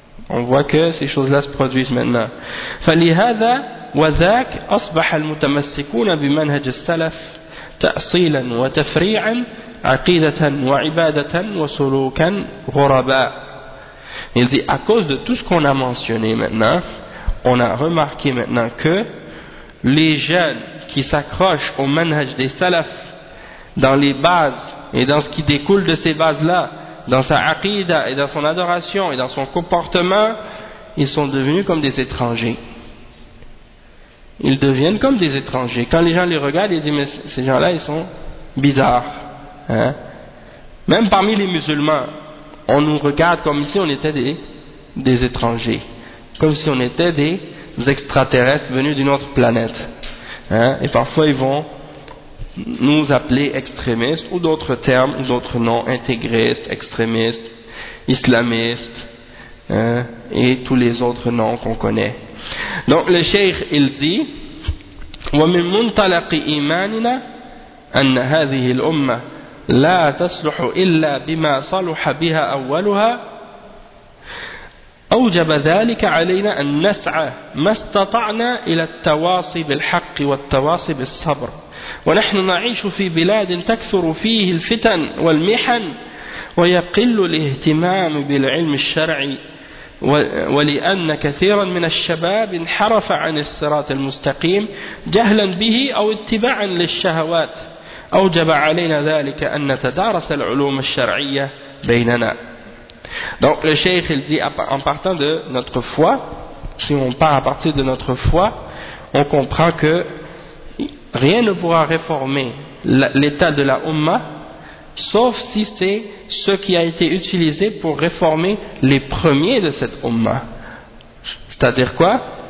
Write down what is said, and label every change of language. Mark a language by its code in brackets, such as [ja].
[fr] On voit que ces choses-là se produisent maintenant. [ar] فلهذا وذاك أصبح المتمسكون بمنهج السلف تأصيلا وتفريعا عقيدة وعبادة وسلوكا غرباء. [fr] Il dit, à cause de tout ce qu'on a mentionné maintenant, on a remarqué maintenant que les jeunes qui s'accrochent au manhaj des salaf dans les bases et dans ce qui découle de ces bases-là, dans sa aqida et dans son adoration et dans son comportement, ils sont devenus comme des étrangers. Ils deviennent comme des étrangers. Quand les gens les regardent, ils disent, mais ces gens-là, ils sont bizarres. Hein? Même parmi les musulmans, on nous regarde comme si on était des étrangers, comme si on était des extraterrestres venus d'une autre planète. Hein? Et parfois, ils vont nous appeler extrémistes ou d'autres termes, d'autres noms, intégristes, extrémistes, islamistes, hein? Et tous les autres noms qu'on connaît. Donc, le cheikh, il dit, [ar] وَمِن مُنْتَلَقِ إِيمَانِنَا أَنَّ هَذِهِ الْأُمَّةِ لا تصلح إلا بما صلح بها أولها أوجب ذلك علينا أن نسعى ما استطعنا إلى التواصي بالحق والتواصي بالصبر ونحن نعيش في بلاد تكثر فيه الفتن والمحن ويقل الاهتمام بالعلم الشرعي ولأن كثيرا من الشباب انحرف عن الصراط المستقيم جهلا به أو اتباعا للشهوات أوجب علينا ذلك أن نتدارس العلوم الشرعية بيننا. [fr] Donc le cheikh il dit, en partant de notre foi, si on part à partir de notre foi, on comprend que rien ne pourra réformer l'état de la Ummah sauf si c'est ce qui a été utilisé pour réformer les premiers de cette Ummah. C'est-à-dire quoi?